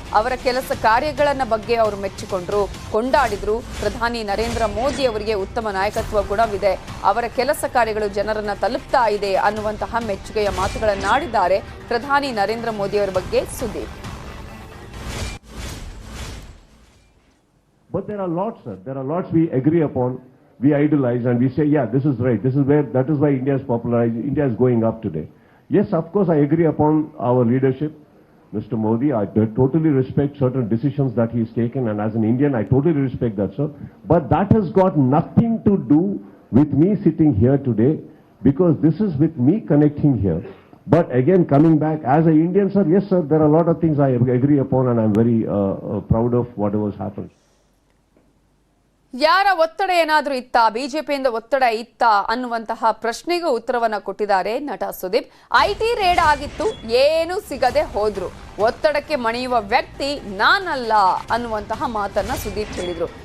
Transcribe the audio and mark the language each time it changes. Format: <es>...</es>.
<kn>ಅವರ ಕೆಲಸ ಕಾರ್ಯಗಳನ್ನ ಬಗ್ಗೆ ಅವರು ಮೆಚ್ಚಿಕೊಂಡ್ರು, ಕೊಂಡಾಡಿದ್ರು. ಪ್ರಧಾನಿ ನರೇಂದ್ರ ಮೋದಿ ಅವರಿಗೆ ಉತ್ತಮ ನಾಯಕತ್ವ ಗುಣವಿದೆ, ಅವರ ಕೆಲಸ ಕಾರ್ಯಗಳು ಜನರನ್ನ ತಲುಪ್ತಾ ಇದೆ ಅನ್ನುವಂತಹ ಮೆಚ್ಚುಗೆಯ ಮಾತುಗಳನ್ನಾಡಿದ್ದಾರೆ ಪ್ರಧಾನಿ ನರೇಂದ್ರ ಮೋದಿ ಅವರ ಬಗ್ಗೆ Sudeep.</kn> <en>But there are lots, sir. There are lots we agree upon, we idolize, and we say, yeah, this is right. That is why India is popularized. India is going up today. Yes, of course, I agree upon our leadership, Mr. Modi. I totally respect certain decisions that he has taken, and as an Indian, I totally respect that, sir. But that has got nothing to do with me sitting here today, because this is with me connecting here. But again, coming back, as an Indian, sir, yes, sir, there are a lot of things I agree upon, and I'm very proud of whatever has happened.</en> <kn>ಯಾರ ಒತ್ತಡ ಏನಾದ್ರೂ ಇತ್ತಾ, ಬಿಜೆಪಿಯಿಂದ ಒತ್ತಡ ಇತ್ತಾ ಅನ್ನುವಂತಹ ಪ್ರಶ್ನೆಗೂ ಉತ್ತರವನ್ನ ಕೊಟ್ಟಿದ್ದಾರೆ ನಟ ಸುದೀಪ್. ಐಟಿ ರೇಡ್ ಆಗಿತ್ತು, ಏನು ಸಿಗದೆ ಹೋದ್ರು, ಒತ್ತಡಕ್ಕೆ ಮಣಿಯುವ ವ್ಯಕ್ತಿ ನಾನಲ್ಲ ಅನ್ನುವಂತಹ ಮಾತನ್ನ ಸುದೀಪ್ ಹೇಳಿದ್ರು.</kn>